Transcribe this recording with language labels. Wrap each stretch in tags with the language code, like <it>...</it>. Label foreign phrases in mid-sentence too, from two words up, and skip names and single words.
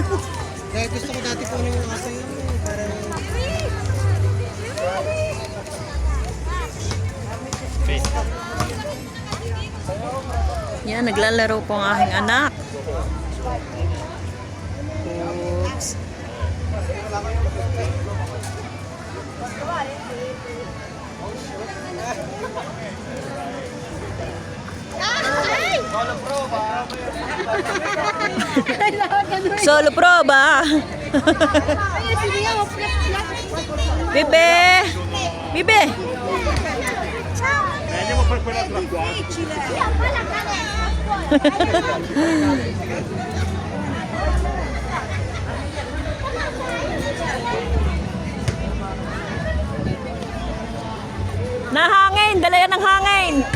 <tl>Dahil gusto ko dati kunin yung aso yun. Yan, naglalaro po ang aking anak. Oops.</tl> <it>Solo prova. Bibe. Bibe. Andiamo per quell'altra qua.</it> <tl>Nahangin, dala yan ng hangin.</tl>